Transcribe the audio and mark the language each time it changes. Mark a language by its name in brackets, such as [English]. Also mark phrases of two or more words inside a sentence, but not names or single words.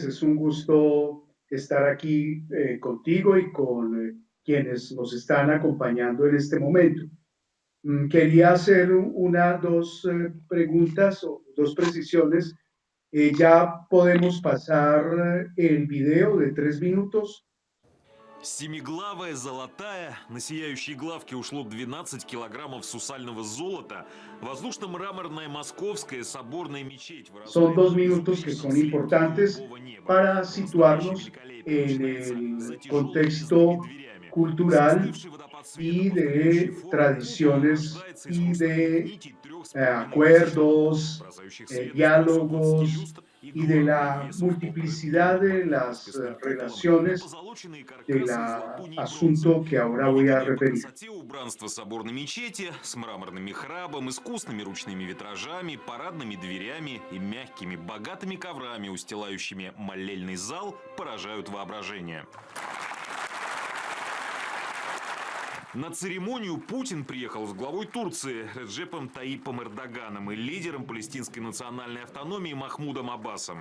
[Spanish] Es un gusto estar aquí contigo y con quienes nos están acompañando en este momento. Quería hacer dos preguntas o dos precisiones. Ya podemos pasar el video de 3 minutos. [Russian] Семиглавая золотая, на сияющей главке ушло 12 килограммов сусального золота, воздушно-мраморная московская соборная мечеть [Spanish] Son [Russian] вырастает [Spanish] 2 [Russian] на [Spanish] minutos que [Russian] безупречном [Spanish] son [Russian] слепке [Spanish] importantes [Russian] голубого неба. [Spanish] para [Russian] Настоящее [Spanish] situarnos [Russian] великолепие [Spanish] en [Russian] начинается за [Spanish] el [Russian] тяжелыми резными [Spanish] contexto [Russian] дверями. [Spanish] cultural [Russian] Застывший водопад света, [Spanish] y [Russian] повторяющий [Spanish] de [Russian] форму купола, [Spanish] tradiciones [Russian] рождается из [Spanish] y [Russian] хрустальных [Spanish] de [Russian] нитей 3 сплавленных тысяч рун, [Spanish] acuerdos, [Russian] бросающих свет из 320 [Spanish] diálogos [Russian] люстр, и [Spanish] y de [Russian] главное, [Spanish] la [Russian] весом в 500 [Spanish] multiplicidad [Russian] тонн. [Spanish] de las [Russian] Расписным куполом и [Spanish] relaciones [Russian] позолоченные [Spanish] del [Russian] каркасы из латуни и бронзы. [Spanish] asunto que ahora voy a [Russian] Великолепие по [Spanish] referir. [Russian] красоте убранство соборной мечети с мраморным михрабом, искусными ручными витражами, парадными дверями и мягкими, богатыми коврами, устилающими молельный зал, поражают воображение. На церемонию Путин приехал с главой Турции Реджепом Таипом Эрдоганом и лидером палестинской национальной автономии Махмудом Аббасом.